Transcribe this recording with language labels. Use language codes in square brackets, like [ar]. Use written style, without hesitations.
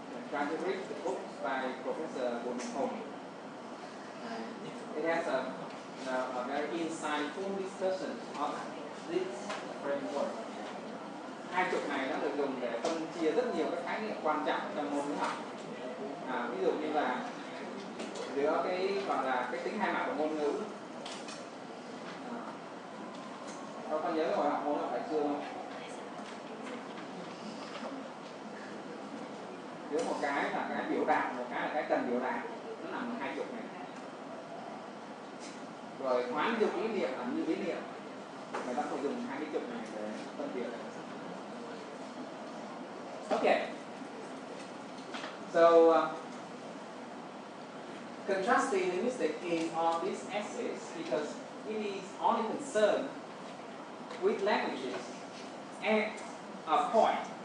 [en] Try to read the book by Professor Bonham. It has a very insightful discussion on this framework. [vi] Hai trục này nó được dùng để phân chia rất nhiều các khái niệm quan trọng trong môn ngữ học. Ví dụ như là giữa cái tính hai mặt của ngôn ngữ. Các con nhớ cái hồi học môn học đại cương không? Giữa một cái là cái biểu đạt, một cái là cái cần biểu đạt, nó nằm ở hai trục này. Rồi hoán dụng ý niệm là như ý niệm, người ta phải dùng hai cái trục này để phân biệt. [en] Okay. So contrastive linguistics is on this axis because it is only concerned with languages at a point.